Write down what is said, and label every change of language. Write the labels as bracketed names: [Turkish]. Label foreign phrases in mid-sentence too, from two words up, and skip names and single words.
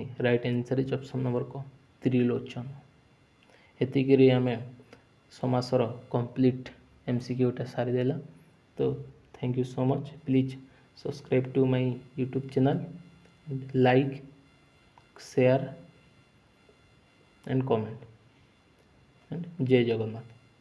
[English] right answer is option number କ ତ୍ରିଲୋଚନ। [Odia] ଏତିକିରେ ଆମେ ସମାସର କମ୍ପ୍ଲିଟ୍ MCQଟା ସାରିଦେଲା। [English] ତ thank you so much. please subscribe to my YouTube channel, like, share and comment, and [Odia] ଜୟ ଜଗନ୍ନାଥ।